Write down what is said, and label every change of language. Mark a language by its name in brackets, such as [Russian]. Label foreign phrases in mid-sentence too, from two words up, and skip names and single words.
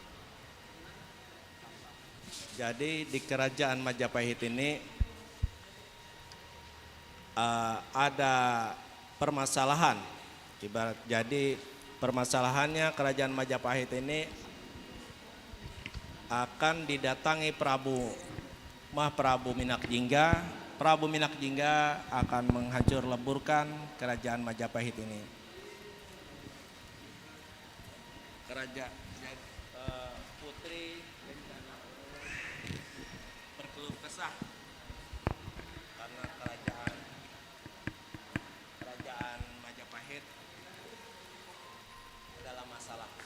[Indonesian] Jadi di kerajaan Majapahit ini ada permasalahan. Jadi permasalahannya kerajaan Majapahit ini akan didatangi Prabu Minak Jingga. Prabu Minak Jingga akan menghancur leburkan kerajaan Majapahit ini. Kerajaan putri berkeluh kesah karena kerajaan Majapahit dalam masalah.